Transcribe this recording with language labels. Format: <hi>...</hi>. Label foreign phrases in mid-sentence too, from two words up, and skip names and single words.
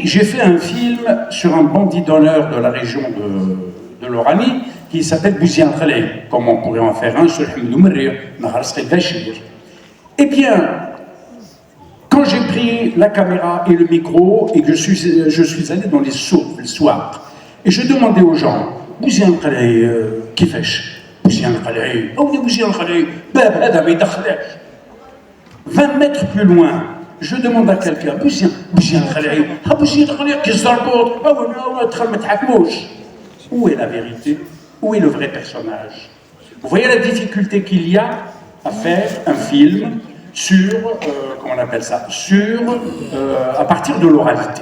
<fr>J'ai fait un film sur un bandit d'honneur de la région de l'Oranie qui s'appelle Bouziane Khalay, comme on pourrait en faire un sur Hamdou Merri, Nahar Sri Bachir. Eh bien, quand j'ai pris la caméra et le micro et que je suis allé dans les souks le soir, et je demandais aux gens,</fr> <ar>Bouziane Khalay, كيفاش؟ Bouziane Khalay, oh Bouziane Khalay, باب هذا ما يدخلش.</ar> <fr>20 mètres plus loin, je demande à quelqu'un, Bouziane Khalay, ah Bouziane Khalay, qu'est-ce que c'est? Ah ouais, où est la vérité? Où est le vrai personnage? Vous voyez la difficulté qu'il y a à faire un film sur, comment on appelle ça, à partir de l'oralité.</fr>